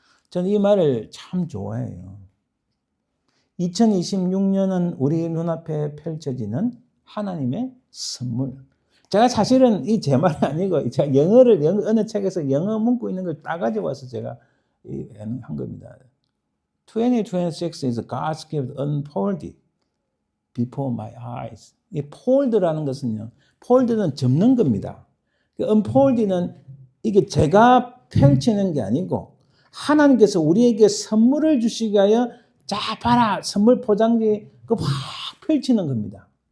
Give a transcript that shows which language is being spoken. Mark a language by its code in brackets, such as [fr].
[ko] 저는 이 말을 참 좋아해요. 2026년은 우리 눈앞에 펼쳐지는 하나님의 선물. 제가 사실은 이 제 말이 아니고 제가 어느 책에서 영어 문구 있는 걸 따가지고 와서 제가 한 겁니다. [en] 2026 is God's gift unfolded before my eyes. [ko] 이 fold라는 것은요, fold는 접는 겁니다. unfold는 이게 제가 펼치는 게 아니고 하나님께서 우리에게 선물을 주시기 위하여 자 봐라 선물 포장지 그 확 펼치는 겁니다.